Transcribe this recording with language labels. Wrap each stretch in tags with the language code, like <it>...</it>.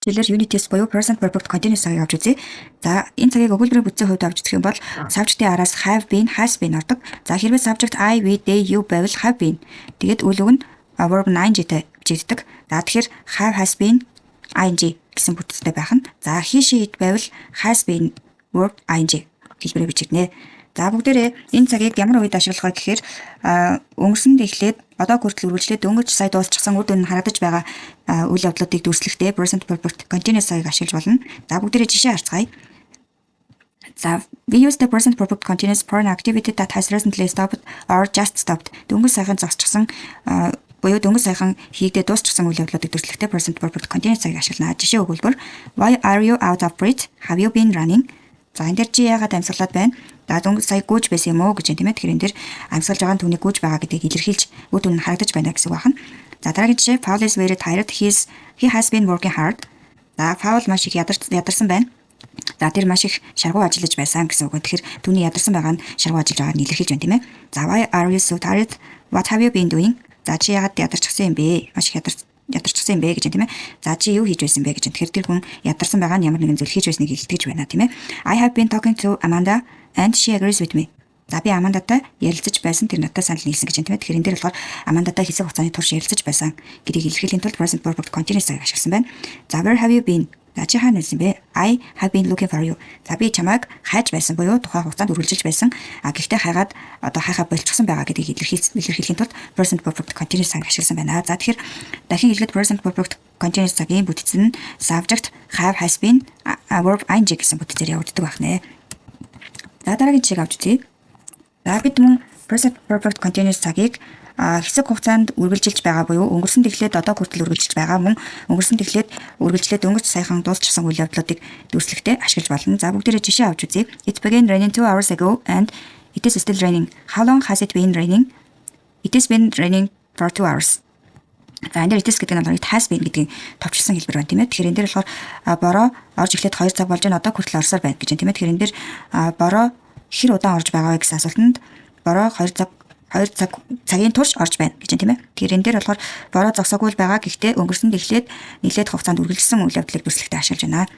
<mn>Жишээлбэл unit test буюу present perfect continuous цагийг авч үзье. За энэ цагийг өгүүлбэрийн бүтцийн хувьд авч үзэх юм бол subject-ийн араас have been, has been ордог. За хэрвээ subject I, we, they, you байвал have been. Тэгээд үл үг нь verb ing-тэй бичигддэг. За тэгэхээр have, has been, ing гэсэн бүтцтэй байх нь. За he, she, it байвал has been verb ing хэлбэрээр бичигдэнэ. За бүгдээрээ энэ цагийг ямар үед ашиглах вэ гэхээр өнгөрсөнд эхлээд одоо хүртэл үргэлжлээд дөнгөж сая дуусчихсан үр дүн харагдаж байгаа үйл явдлуудыг дүрслэхдээ present perfect continuous цагийг ашиглаж болно. За бүгдээрээ жишээ харцгаая.</mn> <en>За we use the present perfect continuous for an activity that has recently stopped or just stopped.</en> <mn>Дөнгөж саяхан зогсчихсан буюу дөнгөж саяхан хийгдээ дуусчихсан үйл явдлуудыг дүрслэхдээ present perfect continuous цагийг ашиглана. Жишээ өгүүлбэр</mn> <en>why are you out of breath? Have you been running?</en> <mn>За энэ дээр чи яагаад амьсгалаад байна? За дөнгөж сая гүйж байсан юм уу гэж тийм ээ. Тэгэхээр энэ дээр амьсгалж байгаа нь түүний гүйж байгаа гэдгийг илэрхийлж үр дүн нь харагдаж байна гэсэн үг байна. За дараагийн жишээ</mn> <en>Paul is very tired. He has been working hard.</en> <mn>За Paul маш их ядарсан байна. За тэр маш их шаргуу ажиллаж байсан гэсэн үг. Тэгэхээр түүний ядарсан байгаа нь шаргуу ажиллаж байгааг нь илэрхийлж байна тийм ээ.</mn> <en>За why are you so tired? What have you been doing?</en> <mn>За чи яагаад ядарчихсан юм бэ? Маш их ядарчихсан юм бэ гэж тийм ээ. За чи юу хийж байсан бэ гэж. Тэгэхээр тэр хүн ядарсан байгаа нь ямар нэгэн зүйл хийж байсныг илтгэж байна тийм ээ.</mn> <en>I have been talking to Amanda and she agrees with me.</en> <mn>За би Амандатай ярилцаж байсан тэр надад санал нийлсэн гэж тийм ээ. Тэгэхээр энэ дээр болохоор Амандатай хэсэг хугацааны турш ярилцаж байсан гэдгийг илэрхийлэхийн тулд present perfect continuous цагийг ашигласан байна.</mn> <en>За where have you been?</en> <mn>За чи хаана байсан бэ?</mn> <en>I have been looking for you.</en> <mn>За би чамайг хайж байсан буюу тухайн хугацаанд үргэлжилж байсан. Гэхдээ хайгаад одоо хайхаа болчихсон байгаа гэдгийг илэрхийлэхийн тулд present perfect continuous цагийг ашигласан байна. За тэгэхээр дахин хэлэхэд present perfect continuous цагийн бүтц нь subject, have, has been, verb ing гэсэн бүтцээр явагддаг байна. За дараагийн жишээг авч үзье. За бид мөн present perfect continuous цагийг хэсэг хугацаанд үргэлжилж байгаа буюу өнгөрсөн тэглээд одоо хүртэл үргэлжилж байгаа мөн өнгөрсөн тэглээд үргэлжлээд дөнгөж саяхан дуусчихсан үйл явдлуудыг дүрслэхдээ ашиглаж болно. За бүгдээрээ жишээ авч үзье.</mn> <en>It began raining 2 hours ago and it is still raining. How long has it been raining? It has been raining for 2 hours.</en> <mn>За энэ дээр it is гэдэг нь it has been гэдгийг товчилсан хэлбэр байна тийм ээ. Тэгэхээр энэ дээр болохоор бороо орж эхлээд 2 цаг болж байна. Одоо хүртэл орсоор байна гэж байна тийм ээ. Тэгэхээр энэ дээр бороо хэр удаан орж байгаа вэ гэсэн асуултанд бороо 2 цагийн турш орж байна гэж байна тийм ээ. Тэгэхээр энэ дээр болохоор бороо зогсоогүй байгаа. Гэхдээ өнгөрсөнд эхлээд нэлээд хугацаанд үргэлжилсэн үйл явдлыг дүрслэхдээ ашиглаж байна.</mn>